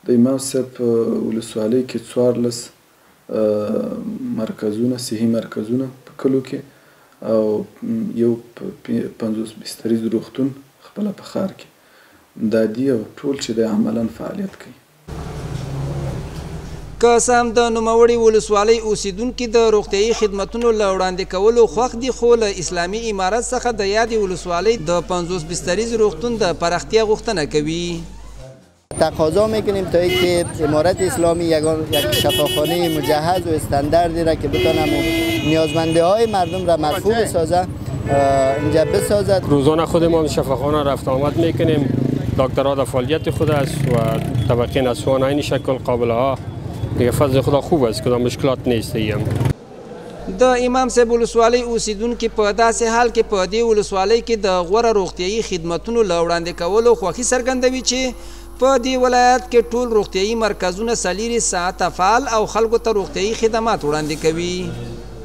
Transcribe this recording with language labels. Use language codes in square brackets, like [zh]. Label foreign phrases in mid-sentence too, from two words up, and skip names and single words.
[ps] د امام صاحب په ولسوالۍ کې 14 مرکزونه صحي مرکزونه په کلو کې او یو 50 بستریز روغتون خپله په ښار کې دا دي او ټول چې د عملاً فعالیت کوي. که څه هم د نوموړې ولسوالۍ اوسیدونکي د روغتیایي خدمتونو له وړاندې کولو خوښ دي، خو له اسلامي امارت څخه د یادې ولسوالۍ د 50 بستریز روغتون د پراختیا غوښتنه کوي. [fa] تقاضا میکنیم تا اینکه امارت اسلامی یک شفاخانه مجهز و استانداردی را که بتونه نیازمندی های مردم را مرفوع بسازه اینجا بسازد. روزانه خودمان شفاخانه رفت آمد میکنیم، دکترها در فعالیت خود است و طبقه نسوان این شکل قابل ها دیگه فضل خدا خوب است، کدام مشکلات نیست. [ps] د امام صاحب ولسوالۍ اوسیدونکي په داسې حال کې په دې ولسوالۍ کې د غوره روغتیایي خدمتونو له وړاندې کولو خوښي څرګندوي چې په دې ولایت کې ټول روغتیایي مرکزونه 24 ساعته فعال او خلکو ته روغتیایي خدمات وړاندې کوي.